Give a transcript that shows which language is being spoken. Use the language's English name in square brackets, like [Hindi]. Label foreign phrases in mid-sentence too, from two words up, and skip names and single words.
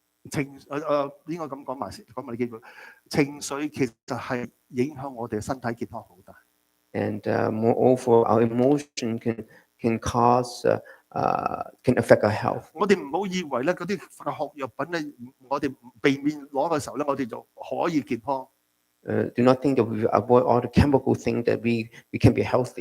[Cantonese] 應該咁講埋先，講埋呢幾句。情緒其實係影響我哋身體健康好大。 [English] And moreover, our emotion can cause can affect our health. [Cantonese] 我哋唔好以為咧嗰啲化學藥品咧，我哋避免攞嘅時候咧，我哋就可以健康。 [English] Do not think that we avoid all the chemical things that we can be healthy.